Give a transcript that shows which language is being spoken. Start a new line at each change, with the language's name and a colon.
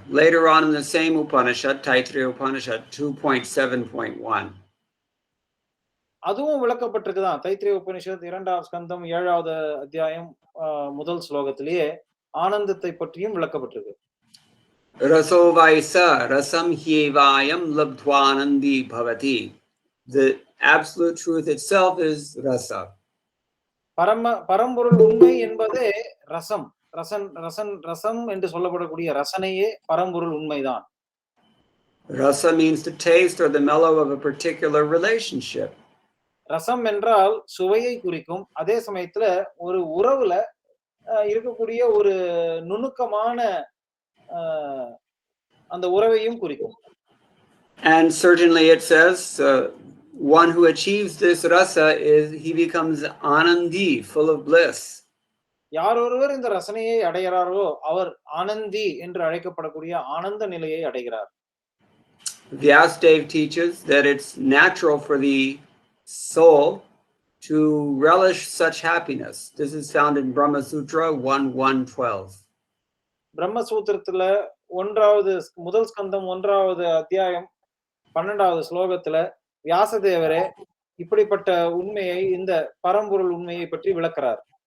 English: Later on in the same Upanishad, Taittiriya Upanishad 2.7.1.
Tamil: அதுவும் விளக்கப்பட்டிருக்குதான். தைத்திரிய உபனிஷத் 2வது ஸ்கந்தம் 7வது அத்தியாயம் முதல் ஸ்லோகத்திலேயே ஆனந்தத்தை பற்றியும் விளக்கப்பட்டிருக்கு.
Sanskrit: Raso vaisa rasam hyevayam labdhvanandi bhavati.
English: The absolute truth itself is rasa.
Tamil: பரம்பொருள் உண்மை என்பதே ரசம். ரசம் என்று சொல்லப்படக்கூடிய ரசனையே பரம்பொருள் உண்மைதான்.
English: Rasa means to taste or the mellow of a particular relationship.
Tamil: ரசம் என்றால் சுவையை குறிக்கும். அதே சமயத்துல ஒரு உறவுல இருக்கக்கூடிய ஒரு நுணுக்கமான அந்த உறவையும் குறிக்கும்.
English: And certainly it says one who achieves this rasa he becomes anandi, full of bliss.
Tamil: யார் ஒருவர் இந்த ரசனையை அடைகிறாரோ அவர் ஆனந்தி என்று அழைக்கப்படக்கூடிய ஆனந்த நிலையை அடைகிறார்.
English: Vyasadeva teaches that it's natural for the soul to relish such happiness. This is found in Brahma Sutra 1.1.12.
Tamil: பிரம்ம சூத்திரத்துல முதல் ஸ்கந்தம் 1வது அத்தியாயம் 12வது ஸ்லோகத்துல வியாசதேவரே இப்படிப்பட்ட உண்மையை, இந்த பரம்பொருள் உண்மையை பற்றி விளக்குறார்.